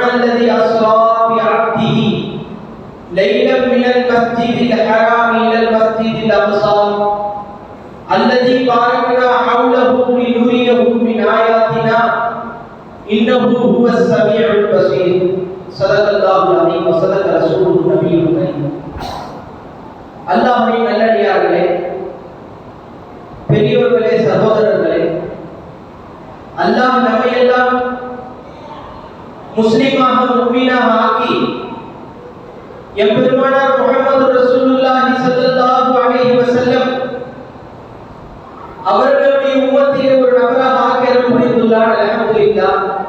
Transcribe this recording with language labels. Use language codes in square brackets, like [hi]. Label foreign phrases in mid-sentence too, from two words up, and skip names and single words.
[ar] الذي أسرى بعبده ليلا من المسجد الحرام إلى المسجد الأقصى الذي باركنا حوله لنريه من آياتنا إنه هو السميع البصير صدق الله العظيم وصدق رسوله النبي الكريم [ta] அல்லாஹ்வின் நல்லடியார்களே, பெரியோர்களே, சகோதரர்களே, அல்லாஹ் நம்மையெல்லாம் முஸ்லிமாக முஃமினாக ஆக்கி எம்பெருமானார் முஹம்மது [ar] رسول الله صلى الله عليه وسلم [ta] அவர்களுடைய உம்மத்திலே ஒரு நபராக ஆக்கிரம் புரிந்துள்ளார். அல்ஹம்துலில்லாஹ்.